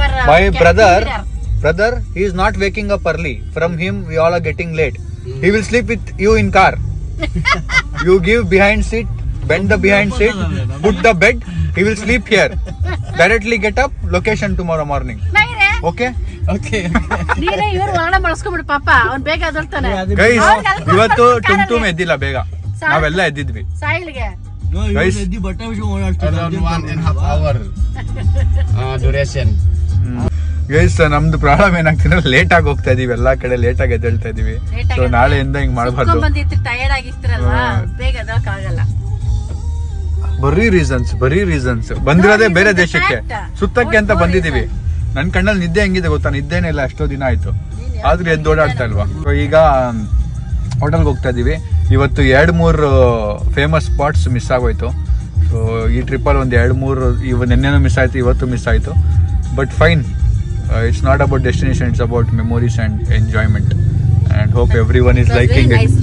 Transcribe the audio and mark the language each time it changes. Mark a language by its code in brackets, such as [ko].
[en] My brother, he is not waking up early. From him, we all are getting late. He will sleep with you in car. You give behind seat, bend the behind seat, put the bed. He will sleep here. Directly get up, location tomorrow morning. Okay? [kn] ನೀನೇ ಇವರು ಒಳಗಡೆ ಬಳಸ್ಕೊಂಡ್ಬಿಡು ಪಾಪ, ಅವ್ನು ಬೇಗ ಎದ್ದೇಳ್ತಾನೆ. Guys ಇವತ್ತು ಟುಮ್ ಎದ್ದಿಲ್ಲ ಬೇಗ, ನಾವೆಲ್ಲ ಎದ್ದಿದ್ವಿ. ಸಾಯಿಲ್ಗೆ [en] Guys around 1.5 hour duration. [kn] Guys ನಮ್ದು ಪ್ರಾಬ್ಲಮ್ ಏನಾಗ್ತಿದ್ರೆ ಲೇಟ್ ಆಗಿ ಹೋಗ್ತಾ ಇದೀವಿ, ಎಲ್ಲಾ ಕಡೆ ಲೇಟ್ ಆಗಿ ಎದ್ದೇಳ್ತಾ ಇದೀವಿ. ಸೊ ನಾಳೆಯಿಂದ ಹಿಂಗ್ ಮಾಡಬಾರ್ದು. ಟಯರ್ಡ್ ಆಗಿರ್ತೀರಲ್ವಾ, ಬೇಗ ಎದ್ದೇಳಕ್ಕಾಗಲ್ಲ. ಬರೀ ರೀಸನ್ಸ್ ಬಂದಿರೋದೇ ಬೇರೆ ದೇಶಕ್ಕೆ ಸುತ್ತಕ್ಕೆ ಅಂತ ಬಂದಿದೀವಿ. ನನ್ ಕಣ್ಣಲ್ಲಿ ನಿದ್ದೆ ಹೆಂಗಿದೆ ಗೊತ್ತಾ, ನಿದ್ದೆನೇ ಇಲ್ಲ ಎಷ್ಟೋ ದಿನ ಆಯ್ತು, ಆದ್ರೂ ಎದ್ದು ಓಡಾಡ್ತಾ ಇಲ್ವಾ. ಈಗ ಹೋಟೆಲ್ಗೆ ಹೋಗ್ತಾ ಇದೀವಿ. ಇವತ್ತು 2-3 ಫೇಮಸ್ ಸ್ಪಾಟ್ಸ್ ಮಿಸ್ ಆಗೋಯ್ತು. ಸೊ ಈ ಟ್ರಿಪ್ಪಲ್ಲಿ ಒಂದು 2-3 ನೆನ್ನೆನೂ ಮಿಸ್ ಆಯ್ತು, ಇವತ್ತು ಮಿಸ್ ಆಯ್ತು. [en] But fine, it's not about destination, it's about memories and enjoyment, and hope everyone is liking it.